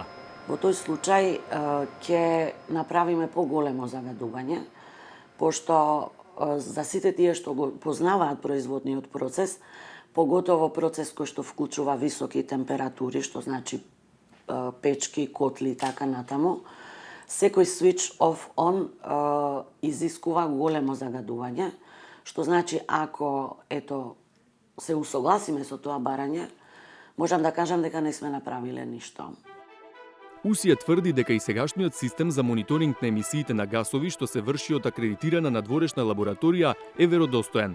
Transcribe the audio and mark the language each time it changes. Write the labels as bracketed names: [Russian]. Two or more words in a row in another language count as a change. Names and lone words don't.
[Macedonian] Во тој случај ќе направиме поголемо загадување, пошто за сите тие што го познаваат производниот процес, поготово процес кој што вклучува високи температури, што значи печки, котли и така натаму, секој [English] switch off on [Macedonian] изискува големо загадување, што значи ако се усогласиме со тоа барање, можам да кажам дека не сме направиле ништо. УСИЕ тврди дека и сегашниот систем за мониторинг на емисиите на гасови што се врши од акредитирана надворешна лабораторија е веродостоен.